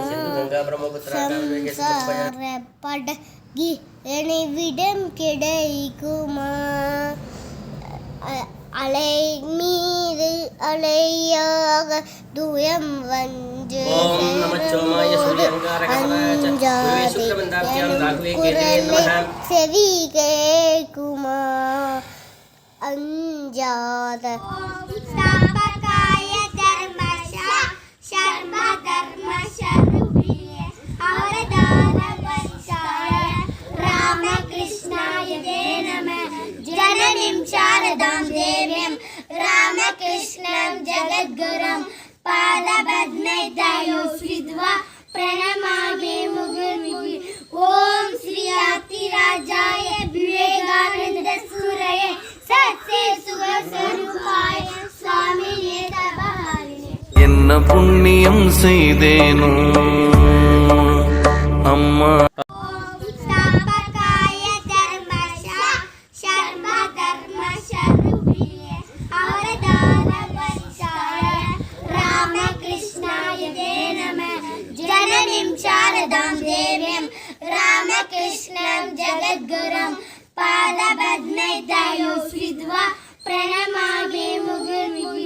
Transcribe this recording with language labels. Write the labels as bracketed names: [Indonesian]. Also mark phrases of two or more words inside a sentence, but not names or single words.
[Tamil] சம்சார படகில் நினைவிடம் கிடைக்குமா, அலை மீது அலையாக துயம் வந்து அஞ்சாதே குரலை செவி கேட்குமா, அஞ்சாத [Sanskrit] शारदां देव्यं रामकृष्णं जगद्गुरुं पादपद्मैतयो श्रित्वा प्रणमामि मुहुर्मुहुः। ॐ श्री अतिराजाय विवेकानन्दसूरये सत्ये सुखस्वरूपाय स्वामिने तपहारिणे। [Tamil] என்ன புண்ணியம் செய்தேனோ அம்மா [Sanskrit] शारदां देव्यं रामकृष्णं जगद्गुरुं पादपद्मैतयो श्रित्वा प्रणमामि मुहुर्मुहुः।